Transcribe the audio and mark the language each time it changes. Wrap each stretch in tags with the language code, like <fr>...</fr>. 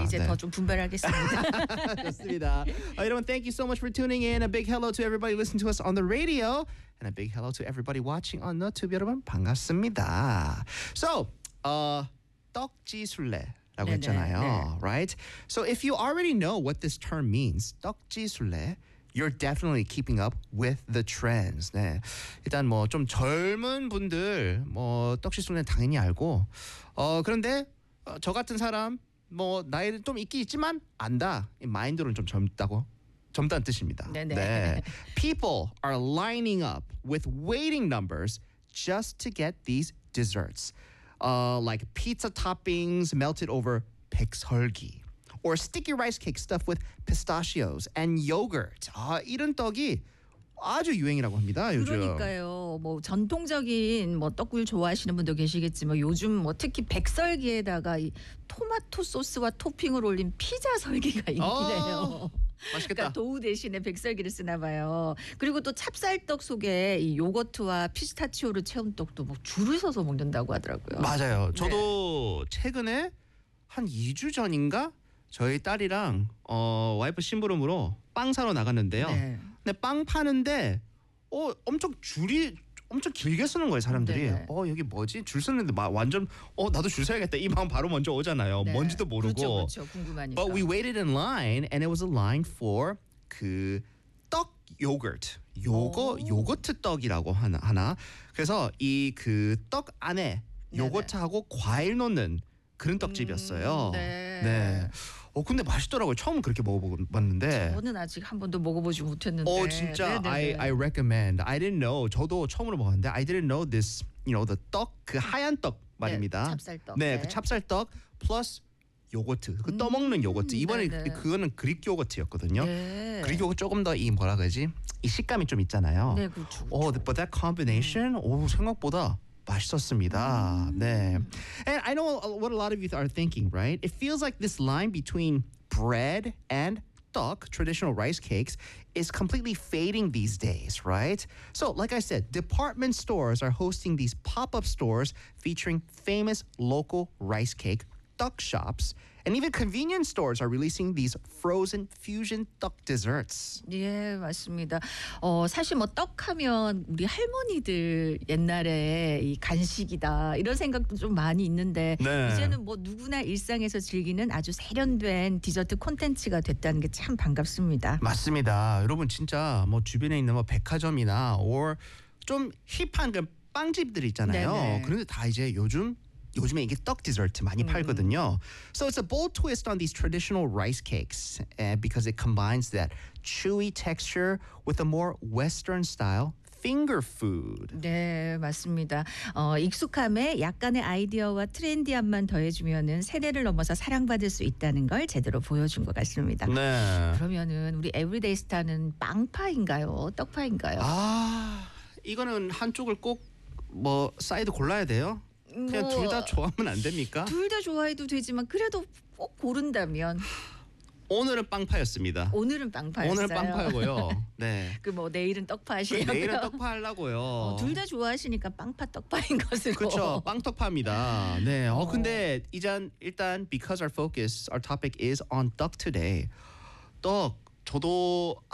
<ko>예, 이제 네. 더 좀 분별하겠습니다. 좋습니다. 여러분,</ko> <en>thank you so much for tuning in. A big hello to everybody listening to us on the radio. And a big hello to everybody watching on YouTube.</en> <ko>여러분, 반갑습니다.</ko> <en>So,</en> <ko>떡지술래. 라고 했잖아요, 네.</ko> <en>right? So if you already know what this term means, 떡지술래, you're definitely keeping up with the trends.</en> <ko>네. 일단 뭐 좀 젊은 분들 뭐 떡지술래 당연히 알고, 그런데 저 같은 사람 뭐 나이는 좀 있긴 있지만 안다. 이 마인드로는 좀 젊다고. 젊다는 뜻입니다. 네.</ko> <en>People are lining up with waiting numbers just to get these desserts. Like pizza toppings melted over 백설기 or sticky rice cake stuffed with pistachios and yogurt.</en> <ko>이런 떡이 아주 유행이라고 합니다. 요즘. 그러니까요. 뭐 전통적인 뭐 떡국을 좋아하시는 분도 계시겠지만 요즘 뭐 특히 백설기에다가 이 토마토 소스와 토핑을 올린 피자 설기가 있네요. 맛있겠다. 그러니까 도우 대신에 백설기를 쓰나 봐요. 그리고 또 찹쌀떡 속에 이 요거트와 피스타치오를 채운 떡도 뭐 줄을 서서 먹는다고 하더라고요. 맞아요. 저도 네. 최근에 한 2주 전인가 저희 딸이랑 와이프 심부름으로 빵 사러 나갔는데요. 네. 근데 빵 파는데 엄청 줄이 엄청 길게 쓰는 거예요, 사람들이. 네. 여기 뭐지? 줄 쓰는데 완전 나도 줄 서야겠다. 이 마음 바로 먼저 오잖아요. 네. 뭔지도 모르고. 그렇죠, 궁금하니까.</ko> <en>But we waited in line and it was a line for</en> <ko>그 떡 요거트. 요거트 떡이라고 하나. 그래서 이 그 떡 안에 요거트하고 네네. 과일 넣는 그런 떡집이었어요. 네. 네. 근데 맛있더라고요. 처음 그렇게 먹어봤는데. 저는 아직 한 번도 먹어보지 못했는데. 진짜 네네.</ko> <en>I recommend. I didn't know.</en> <ko>저도 처음으로 먹었는데</ko> <en>I didn't know this, you know, the 떡,</en> <ko>그 하얀 떡 말입니다. 네, 찹쌀떡. 네, 네. 그 찹쌀떡</ko> <en>plus</en> <ko>요거트. 그 떠먹는 요거트. 이번에 네네. 그거는 그릭 요거트였거든요. 네. 그릭 요거트 조금 더 이 뭐라 그러지? 이 식감이 좀 있잖아요. 네, 그렇죠.</ko> <en>But that combination,</en> <ko>생각보다. 맛있었습니다. 네.</ko> <en>And I know what a lot of you are thinking, right? It feels like this line between bread and 떡, traditional rice cakes, is completely fading these days, right? So, like I said, department stores are hosting these pop-up stores featuring famous local rice cake 떡 shops. And even convenience stores are releasing these frozen fusion 떡 desserts.</en> <ko>예, 맞습니다. 사실 뭐 떡 하면 우리 할머니들 옛날에 이 간식이다 이런 생각도 좀 많이 있는데 네. 이제는 뭐 누구나 일상에서 즐기는 아주 세련된 디저트 콘텐츠가 됐다는 게 참 반갑습니다. 맞습니다. 여러분 진짜 뭐 주변에 있는 뭐 백화점이나</ko> <en>or</en> <ko>좀 힙한 그 빵집들 있잖아요. 네네. 그런데 다 이제 요즘 요즘에 이게 떡 디저트 많이 팔거든요.</ko> <en>So it's a bold twist on these traditional rice cakes because it combines that chewy texture with a more Western style finger food.</en> <ko>네, 맞습니다. 익숙함에 약간의 아이디어와 트렌디함만 더해주면은 세대를 넘어서 사랑받을 수 있다는 걸 제대로 보여준 것 같습니다. 네. 그러면은 우리 에브리데이 스타는 빵파인가요? 떡파인가요? 아, 이거는 한쪽을 꼭 뭐 사이드 골라야 돼요? 그냥 뭐, 둘 다 좋아하면 안 됩니까? 둘 다 좋아해도 되지만 그래도 꼭 고른다면 오늘은 빵파였습니다. 오늘은 빵파였어요. 오늘은 빵파고요. 네. 그 뭐 내일은 떡파 하시려고요. 그 내일은 떡파 하려고요. 둘 다 좋아하시니까 빵파 떡파인 것으로. 그렇죠. 빵떡파입니다. 네.</ko> <en>근데 일단 because our focus, our topic is on duck today.</en> <ko>떡 저도</ko>